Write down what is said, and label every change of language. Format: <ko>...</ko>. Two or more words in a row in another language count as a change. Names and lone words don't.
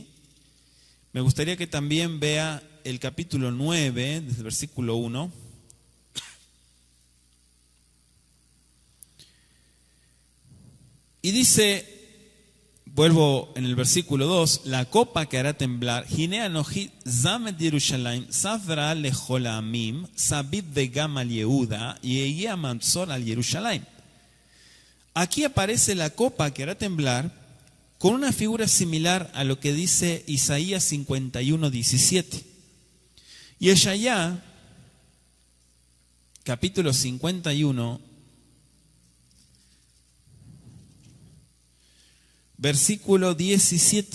<es>Me gustaría que también vea el capítulo 9, desde el versículo 1. Y dice, vuelvo en el versículo 2, la copa que hará temblar,</es> <he>הנה אנכי שם את ירושלים סף רעל לכל העמים סביב וגם על יהודה יהיה במצור על ירושלים.</he> <es>Aquí aparece la copa que hará temblar con una figura similar a lo que dice Isaías 51, 17. Y Yeshayá, capítulo 51, versículo 17.</es>